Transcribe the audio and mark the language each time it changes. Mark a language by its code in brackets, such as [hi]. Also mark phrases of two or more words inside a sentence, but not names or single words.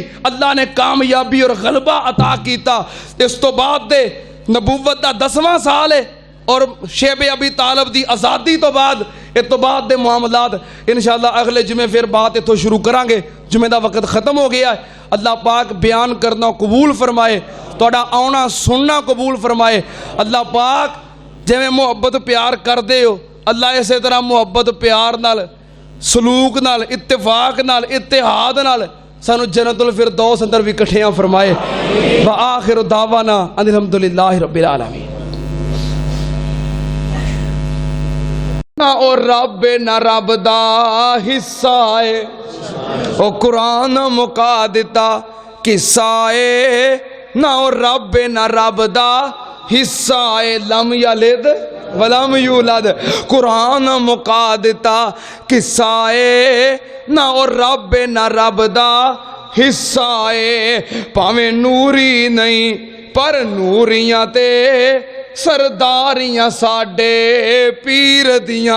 [pa] ਅੱਲਾਹ ਨੇ ਕਾਮਯਾਬੀ ਔਰ ਗ਼ਲਬਾ ਅਤਾ ਕੀਤਾ। ਇਸ ਤੋਂ ਬਾਅਦ ਦੇ ਨਬੁੱਵਤ ਦਾ 10ਵਾਂ ਸਾਲ ਹੈ ਔਰ ਸ਼ੇਬੇ ਅਬੀ ਤਾਲਿਬ ਦੀ ਆਜ਼ਾਦੀ ਤੋਂ ਬਾਅਦ ਇਸ ਤੋਂ ਬਾਅਦ ਦੇ ਮੁਆਮਲਾਤ ਇੰਸ਼ਾਅੱਲਾਹ ਅਗਲੇ ਜੁਮੇ ਫਿਰ ਬਾਤ ਇੱਥੋਂ ਸ਼ੁਰੂ ਕਰਾਂਗੇ। ਜੁਮੇ ਦਾ ਵਕ਼ਤ ਖ਼ਤਮ ਹੋ ਗਿਆ ਹੈ। ਅੱਲਾਹ ਪਾਕ ਬਯਾਨ ਕਰਨਾ ਕ਼ਬੂਲ ਫ਼ਰਮਾਏ, ਤੁਹਾਡਾ ਆਉਣਾ ਸੁਣਨਾ ਕ਼ਬੂਲ ਫ਼ਰਮਾਏ। ਅੱਲਾਹ ਪਾਕ ਜਿਵੇਂ ਮੁਹੱਬਤ ਪਿਆਰ ਕਰਦੇ ਹੋ, ਅੱਲਾਹ ਇਸੇ ਤਰ੍ਹਾਂ ਮੁਹੱਬਤ ਪਿਆਰ ਨਾਲ, ਸਲੂਕ ਨਾਲ, ਇੱਤਫ਼ਾਕ ਨਾਲ, ਇੱਤਿਹਾਦ ਨਾਲ ਸਾਨੂੰ ਜੰਨਤੁਲ ਫ਼ਿਰਦੌਸ ਅੰਦਰ ਭੀ ਇਕੱਠਿਆਂ ਫ਼ਰਮਾਏ। [ar] وآخر دعوانا أن الحمد لله رب العالمين. [pa] ਨਾ ਓ ਰੱਬ ਨਾ ਰੱਬ ਦਾ ਹਿੱਸਾ ਹੈ, ਓ ਕੁਰਾਨ ਮੁਕਾ ਦਿੱਤਾ ਕਿੱਸਾ ਹੈ। ਨਾ ਓ ਰੱਬ ਨਾ ਰੱਬ ਦਾ ਹਿੱਸਾ ਹੈ, [ar] لم يلد ولم يولد, [pa] ਕੁਰਾਨ ਮੁਕਾ ਦਿੱਤਾ ਕਿੱਸਾ ਹੈ। ਨਾ ਓ ਰੱਬ ਨਾ ਰੱਬ ਦਾ ਹਿੱਸਾ ਹੈ, ਭਾਵੇਂ ਨੂਰੀ ਨਹੀਂ ਪਰ ਨੂਰੀਆਂ ਤੇ ਸਰਦਾਰੀਆਂ ਸਾਡੇ ਪੀਰ ਦੀਆਂ।